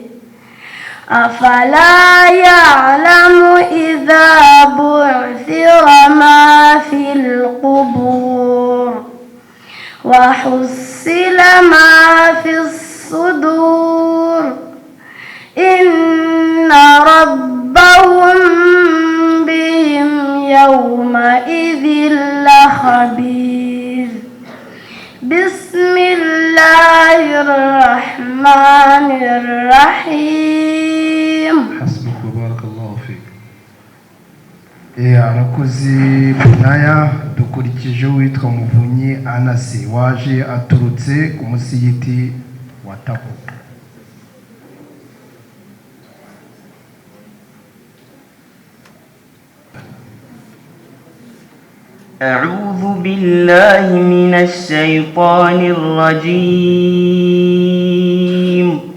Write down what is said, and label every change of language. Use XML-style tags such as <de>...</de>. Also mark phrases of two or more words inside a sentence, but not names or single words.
<ar>أفلا يعلم إذا بعثر ما في القبور وحصل ما في الصدور إن ربهم بهم يومئذ لخبير. بسم الله الرحمن الرحيم. حسبك وبارك الله فيك.</ar> <rw>arakoze Bunaya. Dukurikije uwitwa Muvunyi Anasi waje aturutse ku musigiti wa Tako.</rw> <ar>أعوذ بالله من الشيطان الرجيم.</ar>